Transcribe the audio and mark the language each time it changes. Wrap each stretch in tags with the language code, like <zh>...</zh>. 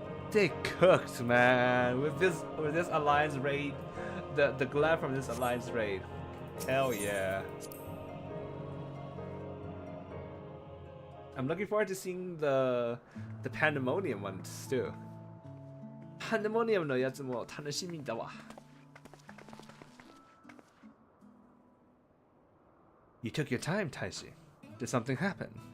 <en>They cooked, man, with this Alliance Raid, the glam from this Alliance Raid. Hell yeah. I'm looking forward to seeing the Pandemonium ones too.</en> <ja>Pandemonium のやつも楽しみだわ。</ja> <en>You took your time, Taishi. Did something happen?</en>